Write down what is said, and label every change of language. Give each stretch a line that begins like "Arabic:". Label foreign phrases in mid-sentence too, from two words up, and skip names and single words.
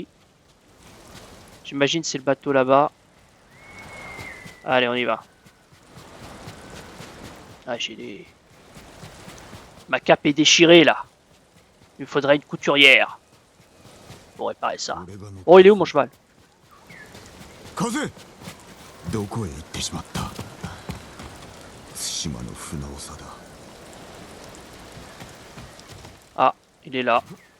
French: J'imagine c'est le bateau là-bas. Allez, on y va. Ah, j'ai des... Ma cape est déchirée là. Il me faudrait une couturière pour réparer ça. Oh, il est où mon cheval?
Japanese: 風どこへ行ってしまった。対馬の船長だ。
French: Ah, il est là.